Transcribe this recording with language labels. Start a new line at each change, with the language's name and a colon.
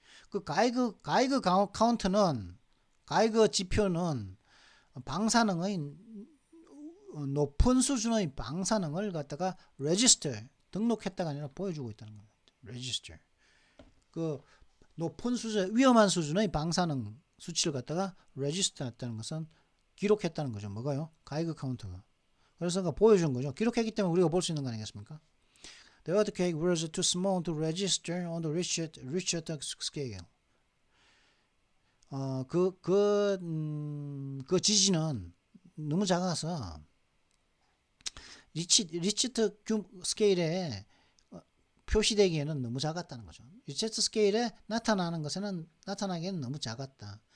Korean: 그 가이거 카운터는 가이거 지표는 방사능의 높은 수준의 방사능을 갖다가 register 등록했다가 아니라 보여주고 있다는 겁니다. register 그 높은 수준 위험한 수준의 방사능 수치를 갖다가 register했다는 것은 기록했다는 거죠. 뭐가요? 가이거 카운터가. 그래서 보여준 거죠. 기록했기 때문에 우리가 볼 수 있는 거 아니겠습니까?
English: The earthquake was too small to register on the Richter scale.
Korean: 그 지진은 너무 작아서 리치트 스케일에 표시되기에는 너무 작았다는 거죠. 리치트 스케일에 나타나기에는 너무 작았다.